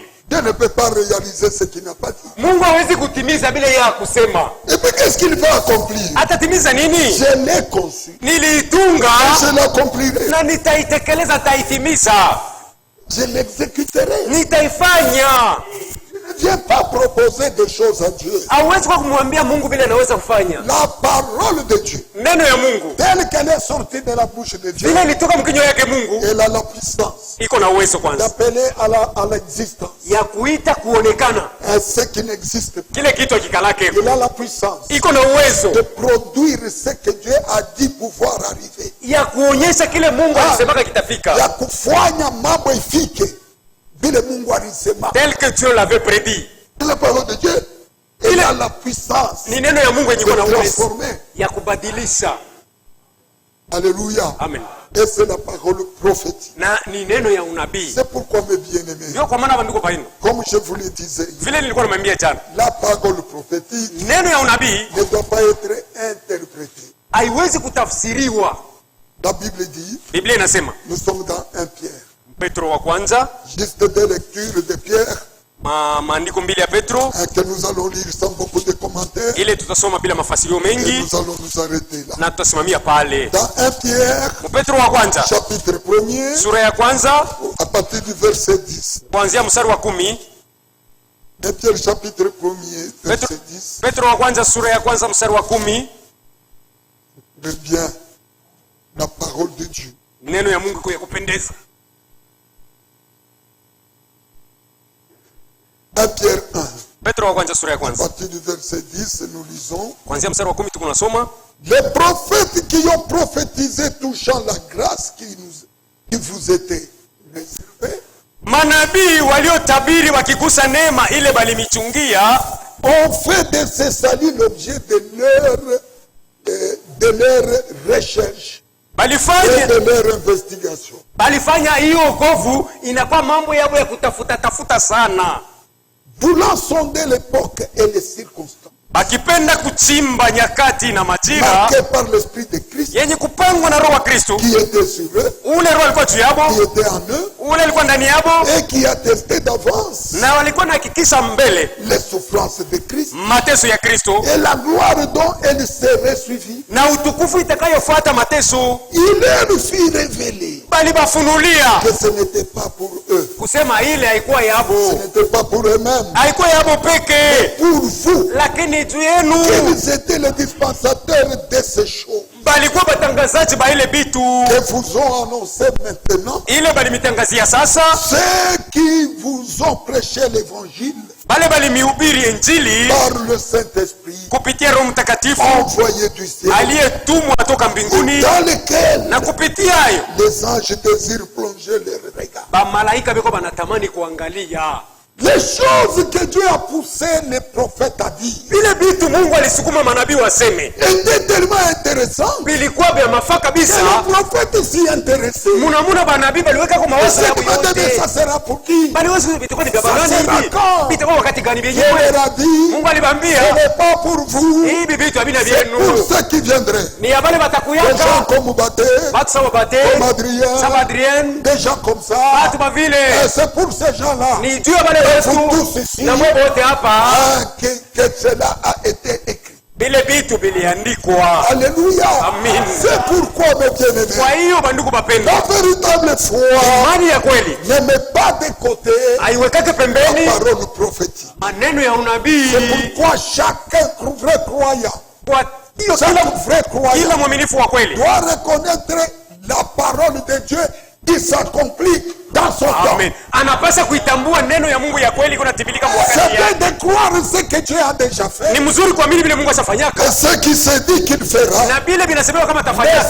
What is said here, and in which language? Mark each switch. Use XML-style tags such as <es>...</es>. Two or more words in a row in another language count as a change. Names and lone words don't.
<fr>Dieu ne peut pas réaliser ce qu'il n'a pas dit. Et puis qu'est-ce qu'il va accomplir? Je l'ai conçu. Et je l'accomplirai. Je l'exécuterai. Je ne viens pas proposer des choses à Dieu.</fr> <sw>Hauwezi kumwambia Mungu vile anaweza kufanya.</sw> <fr>La parole de Dieu,</fr> <sw>neno ya Mungu,</sw> <fr>telle qu'elle est sortie de la bouche de Dieu,</fr> <sw>vile ilitoka mkinywa yake Mungu,</sw> <fr>elle a la puissance,</fr> <sw>iko na uwezo kwanza</sw> <fr>d'appeler à l'existence,</fr> <sw>ya kuita kuonekana</sw> <fr>ce qui n'existe pas.</fr> <sw>kile kitu kikalake.</sw> <fr>Elle a la puissance,</fr> <sw>iko na uwezo</sw> <fr>de produire ce que Dieu a dit pouvoir arriver,</fr> <sw>ya kuonyesha kile Mungu alisema kitafika, ya kufanya mambo ifike vile Mungu alisema,</sw> <fr>tel que Dieu l'avait prédit. La parole de Dieu, elle a la puissance</fr> <sw>ni neno ya Mungu yenye</sw> <fr>de</fr> <sw>na uwezo</sw> <fr>transformer,</fr> <sw>ya kubadilisha.</sw> <fr>Alléluia.</fr> <sw>Amen.</sw> <fr>Et c'est la parole prophétique.</fr> <sw>Na ni neno ya unabii.</sw> <fr>C'est pourquoi mes bien-aimés,</fr> <sw>Ndio kwa maana bandiko paino,</sw> <fr>comme je vous le disais,</fr> <sw>vile nilikuwa nimwambia jana,</sw> <fr>la parole prophétique</fr> <sw>neno ya unabii</sw> <fr>ne doit pas être interprétée.</fr> <sw>haiwezi kutafsiriwa.</sw> <fr>La Bible dit,</fr> <sw>Biblia inasema,</sw> <fr>nous sommes dans 1 Pierre,</fr> <sw>Petro wa kwanza,</sw> <fr>juste des lectures de Pierre,</fr> <sw>maandiko mbili ya Petro,</sw> <fr>que nous allons lire sans beaucoup de commentaires,</fr> <sw>ile tutasoma bila mafasirio</sw> <fr>et</fr> <sw>mengi</sw> <fr>nous allons nous arrêter là.</fr> <sw>na tutasimamia pale.</sw> <fr>Dans 1 Pierre,</fr> <sw>Petro wa kwanza</sw> <fr>chapitre 1er,</fr> <sw>sura ya kwanza</sw> <fr>à partir du verset 10.</fr> <sw>kuanzia mstari wa 10.</sw> <fr>1 Pierre chapitre 1er, verset 10.</fr> <sw>Petro wa kwanza sura ya kwanza mstari wa 10.</sw> <fr>De bien, la parole de Dieu.</fr> <sw>Neno ya Mungu ya kupendeza.</sw> <fr>1 Pierre 1.</fr> <sw>Petro wa kwanza sura ya</sw> <fr>À</fr> <sw>kwanza</sw> <fr>partir du verset 10, nous lisons.</fr> <sw>kuanzia mstari wa 10 tunasoma,</sw> <fr>Les prophètes qui ont prophétisé touchant la grâce qui vous était réservée</fr> <sw>manabii waliotabiri wakigusa neema ile balimichungia,</sw> <fr>ont fait de ce salut l'objet de leur recherche et de leur investigation.</fr> <sw>balifanya hiyo wokovu inakuwa mambo yao ya kutafuta sana,</sw> <fr>Voulant sonder l'époque et les circonstances,</fr> <sw>akipenda kuchimba nyakati na majira</sw> <fr>marqués par l'Esprit de Christ</fr> <sw>yenye kupangwa na Roho wa Kristo.</sw> <fr>qui était sur eux,</fr> <sw>Ule Roho alikuwa juu yabo,</sw> <fr>qui était en eux,</fr> <sw>ule alikuwa ndani yabo,</sw> <fr>et qui attestait d'avance</fr> <sw>na walikuwa nahakikisha mbele</sw> <fr>les souffrances de Christ</fr> <sw>mateso ya Kristo</sw> <fr>et la gloire dont elle serait suivie.</fr> <sw>na utukufu itakayofuata mateso.</sw> <fr>Il leur fit révéler</fr> <sw>Bali bafunulia</sw> <fr>que ce n'était pas pour eux,</fr> <sw>kusema ile haikuwa</sw> <fr>ce</fr> <sw>yabo,</sw> <fr>n'était pas pour eux-mêmes,</fr> <sw>haikuwa yabo peke,</sw> <fr>pour vous,</fr> <sw>lakini juu yenu</sw> <fr>qu'ils étaient les dispensateurs de ces choses</fr> <sw>balikuwa batangazaji ba ile bitu</sw> <fr>que vous ont annoncé maintenant,</fr> <sw>ile balimitangazia sasa,</sw> <fr>ceux qui vous ont prêché l'évangile</fr> <sw>bale balimihubiri Injili</sw> <fr>par le Saint-Esprit</fr> <sw>kupitia Roho Mtakatifu</sw> <fr>envoyé du ciel,</fr> <sw>aliyetumwa toka mbinguni,</sw> <fr>dans lequel</fr> <sw>na kupitia hayo</sw> <fr>les anges désirent plonger leur regard.</fr> <sw>bamalaika biko banatamani kuangalia</sw> <fr>Les choses que Dieu a poussées les prophètes à dire</fr> <sw>vile bitu Mungu alisukuma manabii waseme,</sw> <fr>étaient tellement intéressants</fr> <sw>bilikuwa vya mafaa</sw> <fr>que</fr> <sw>kabisa.</sw> <fr>les prophètes s'y intéressaient.</fr> <sw>munamuna banabii baliweka kwa mawazo yao yote,</sw> <fr>Ça sera pour qui?</fr> <sw>baliwezi vitakuwa ni vya Sasa bagani hivi,</sw> <fr>d'accord.</fr> <sw>vitakuwa wakati gani</sw> <fr>Dieu</fr> <sw>vyenyewe?</sw> <fr>leur a dit,</fr> <sw>Mungu</sw> <fr>ce</fr> <sw>alibambia</sw> <fr>n'est pas pour vous,</fr> <sw>hivi vitu havina</sw> <fr>c'est pour</fr> <sw>vyenu,</sw> <fr>ceux qui viendraient.</fr> <sw>ni ya bale</sw> <fr>Des gens</fr> <sw>batakuyaka</sw> <fr>comme Baté,</fr> <sw>batu sawa bate</sw> <fr>comme Adrien,</fr> <sw>sawa Adrien,</sw> <fr>des gens comme ça.</fr> <sw>batu bavile</sw> <fr>Et c'est pour ces gens-là</fr> <sw>ni juu ya bale wetu na mwe wote hapa,</sw> <fr>que cela a été écrit.</fr> <sw>vile vitu viliandikwa.</sw> <fr>Alléluia.</fr> <sw>Amen.</sw> <fr>C'est pourquoi, mes bien-aimés,</fr> <sw>Kwa hiyo bandugu bapendwa,</sw> <fr>la véritable foi</fr> <sw>imani ya kweli</sw> <fr>ne met pas de côté</fr> <sw>haiwekake</sw> <fr>la</fr> <sw>pembeni</sw> <fr>parole prophétique.</fr> <sw>maneno ya unabii.</sw> <fr>C'est pourquoi chaque vrai croyant,</fr> <sw>Kwa hiyo</sw> <fr>chaque vrai</fr> <sw>kila</sw> <fr>croyant</fr> <sw>mwaminifu wa kweli</sw> <fr>doit reconnaître la parole de Dieu qui s'accomplit dans son temps.</fr> <sw>Amen. Anapasa kuitambua neno ya Mungu ya kweli kunatimilika kwa wakati</sw> <fr>C'est bien</fr> <sw>yake.</sw> <fr>de croire ce que Dieu a déjà fait.</fr> <sw>Ni mzuri kuamini vile Mungu ashafanyaka</sw> <fr>Et ce qui se dit qu'il fera.</fr> <sw>na vile vinasemewa kama</sw> <fr>Mais</fr> <sw>atafanyaka,</sw>